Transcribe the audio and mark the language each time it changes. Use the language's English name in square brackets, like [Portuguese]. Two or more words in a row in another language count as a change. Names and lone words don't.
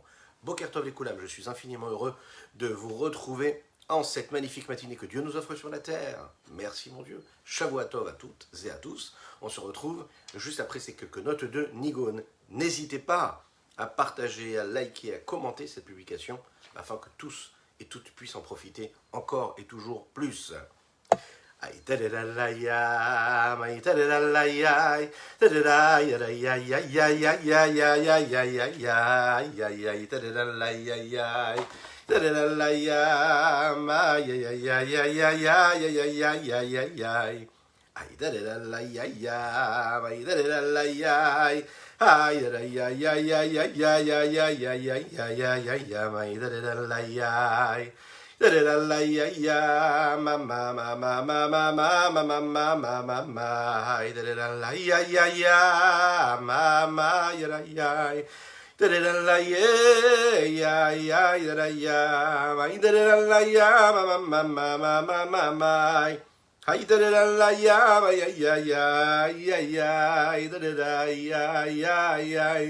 [Hebrew] Boker Tov [French] les Koulam, je suis infiniment heureux de vous retrouver en cette magnifique matinée que Dieu nous offre sur la terre. Merci mon Dieu. [Hebrew] Shavua Tov [French] à toutes et à tous. On se retrouve juste après ces quelques notes de Nigun. N'hésitez pas à partager, à liker, à commenter cette publication afin que tous et toutes puissent en profiter encore et toujours plus. Ay tadadalayam, ay tadadalayay, tadadayay, ay ay ay ay ay ay ay ay ay ay ay tadadalayay, tadadalayam, ay ay ay ay ay ay ay ay ay ay ay ay. Ay tadadalayam, ay tadadalayay, ay ay ay ay ay ay ay ay ay ay ay ay ay ay ay tadadalayay. Da-da-da-la-ya-ya, ma-ma-ma-ma-ma-ma-ma-ma-ma-ma-ma, da-da-da-la-ya-ya-ya, ma-ma-ya-ya-ya, da-da-da-la-ya-ya-ya, da-da-ya, da-da-da-la-ya, ma-ma-ma-ma-ma-ma-ma, ay da-da-da-la-ya, ya-ya-ya-ya-ya, da-da-da-ya-ya-ya-ya.